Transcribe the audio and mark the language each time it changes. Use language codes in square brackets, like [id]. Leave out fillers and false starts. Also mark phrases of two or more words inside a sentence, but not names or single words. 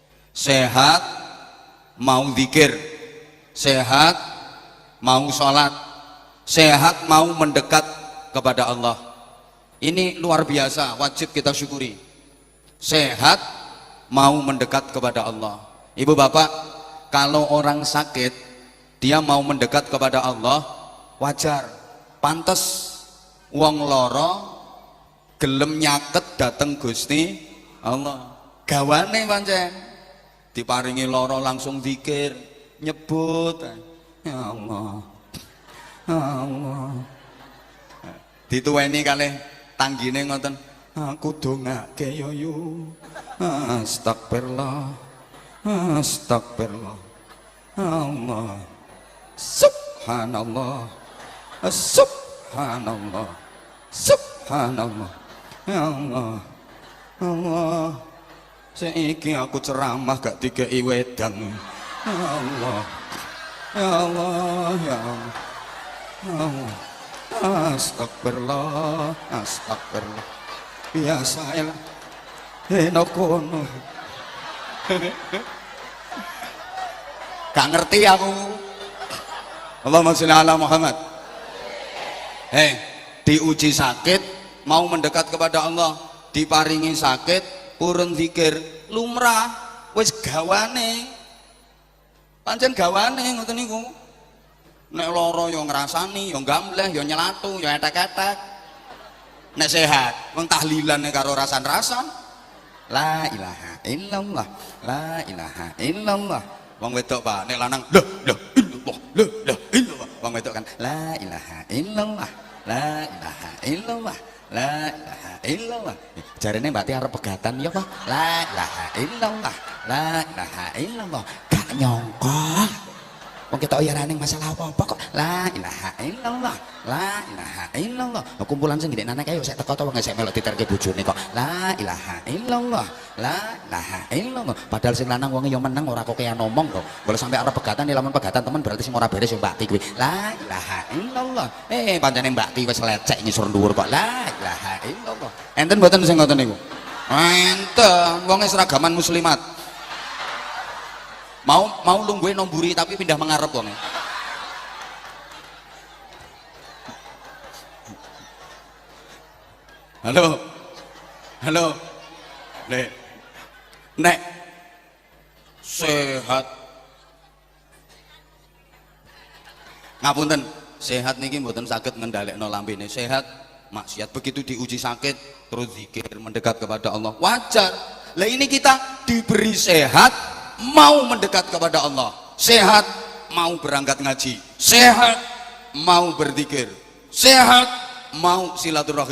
[id] sehat mau zikir, sehat mau sholat, sehat mau mendekat kepada Allah. Ini luar biasa, wajib kita syukuri. Sehat mau mendekat kepada Allah. Ibu bapak, kalau orang sakit dia mau mendekat kepada Allah, wajar, pantes. [jv] Wong loro gelem nyaket dateng Gusti Allah, gawane pancen diparingi loro langsung zikir, nyebut [ar] يا الله، يا الله, [jv] dituweni kalih tanggine ngoten, aku dongake yo yo, [ar] أستغفر الله، أستغفر الله, الله، سبحان الله، سبحان الله، سبحان الله, يا الله، الله, [jv] saiki aku ceramah gak dikei wedang, [ar] يا الله، يا الله، يا الله، يا الله, أستغفر الله، أستغفر الله, [jv] biasa lah, kono, gak ngerti aku. [ar] اللهم صل على محمد. [id] Diuji sakit mau mendekat kepada Allah, [jv] diparingi sakit purun zikir, lumrah wis gawane, pancen gawane ngoten niku. Nek lara yo ngrasani, yo gambleh, yo nyelatu, yo etek-etek. Nek sehat wong tahlilan karo rasan-rasan, [ar] لا إله إلا الله، لا إله إلا الله. [jv] Wong wedok Pak, nek lanang [ar] لا إلا الله، لا إلا الله. Wong wedok kan لا إله إلا الله، لا إله إلا الله، لا إله إلا الله. [jv] Jarene Mbak Ti arep pegatan ya Pak, [ar] لا إله إلا الله، لا إله إلا الله. [jv] Gak nyangka wong ketok ya raning masalah apa-apa kok [ar] لا إله إلا الله، لا إله إلا الله. [jv] Kumpulan sing gede anak ayo sik teko to wong sik melok diterke bojone kok [ar] لا إله إلا الله، لا إله إلا الله. [jv] Padahal sing lanang wonge yo meneng ora kokean ngomong kok. [id] Kalau sampai [jv] arep pegatan lamun pegatan temen berarti sing ora beres yo Mbak Ti kuwi [ar] لا إله إلا الله. [jv] Pancene Mbak Ti wis lecek ngisor dhuwur kok [ar] لا إله إلا الله. [jv] Enten mboten sing ngoten niku? Enten, wonge seragaman muslimat. Mau lungguhe nomburi tapi pindah mengarep wong. Halo. Halo. Nek sehat. Ngapunten, sehat niki mboten saged ngendhalekno lambene. [id] Sehat, maksiat begitu diuji sakit terus zikir mendekat kepada Allah. Wajar. Lah ini kita diberi sehat mau mendekat kepada Allah, sehat mau berangkat ngaji, sehat mau berzikir, sehat mau silaturahim.